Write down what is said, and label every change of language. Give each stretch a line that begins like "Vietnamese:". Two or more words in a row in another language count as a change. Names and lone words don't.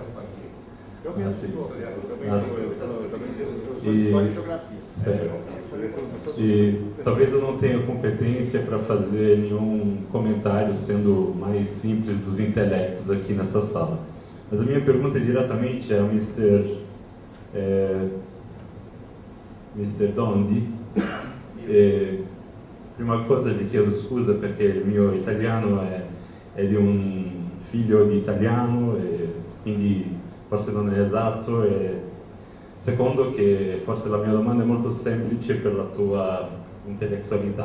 Portuguese: E talvez eu não tenha competência para fazer nenhum comentário sendo mais simples dos intelectos aqui nessa sala. Mas a minha pergunta é diretamente ao Mr. Dondi.
Italian: Prima cosa vi chiedo scusa perché il mio italiano è di un figlio di italiano e quindi forse non è esatto, e secondo che forse la mia domanda è molto semplice per la tua intellettualità.